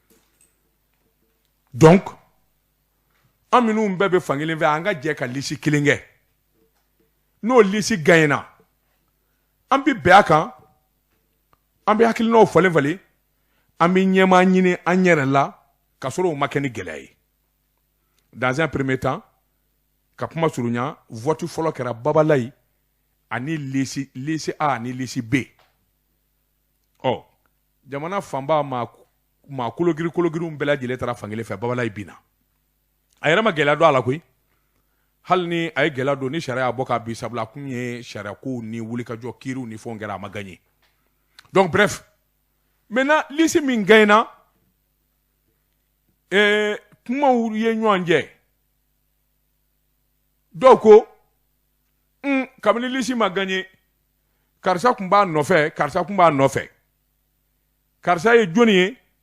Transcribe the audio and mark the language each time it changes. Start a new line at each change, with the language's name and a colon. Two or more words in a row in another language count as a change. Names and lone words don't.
Bambara: donc an minnu bɛɛ bɛ fankelen fɛ an ka jɛ ka lisi kelen kɛ n'o lisi gagnera an bɛ bɛn a kan an bɛ hakilinaw falen an bɛ ɲɛmaa ɲini an yɛrɛ la ka sɔrɔ o ma kɛ ni gɛlɛya ye
French: dans un premier temps
Bambara: ka kuma surunya vote fɔlɔ kɛra Babalayi ani lisi A ani lisi B jamana fanba ma kologiriw bɛɛ lajɛlen taara fankelen fɛ Babalayi binna a yɛrɛ ma gɛlɛya don a la koyi hali ni a ye gɛlɛya don ni sariya y'a bɔ k'a bin sabula a kun ye sariya kow ni wulikajɔ kiiriw ni fɛnw kɛra a ma gagné
French: donc bref maintenant
Bambara: lisi min gagnera kumaw ye ɲɔgɔn jɛ dɔw ko kabini lisi ma gagné karisa kun b'a nɔfɛ karisa ye jɔnni ye